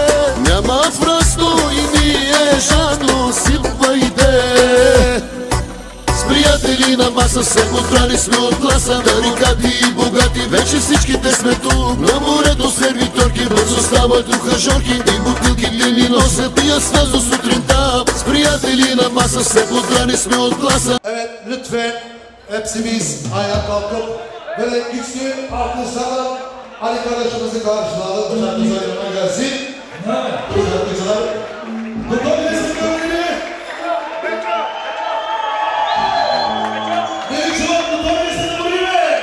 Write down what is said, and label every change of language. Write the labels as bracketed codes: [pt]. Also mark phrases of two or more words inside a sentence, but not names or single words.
[bg] Няма връзно и ние жадно сипвайте. С приятели на маса се подбрани сме от класа. Тарикати и богати, вече всичките сме тук. На морето сервиторки бързо стават ухажорки и бутилките ни носят, пият с нас до сутринта. С приятели на маса се подбрани сме от гласа. [tr] Evet, lütfen hepsimiz ayağa kalkıp böyle güçlü alkışlarla Ali kardeşimizi karşılayalım. Şarkıcılar yanına gelsin. Şarkıcılar. Doktor Mesut Gönlü'nü. Mevcut Doktor Mesut Gönlü'nü.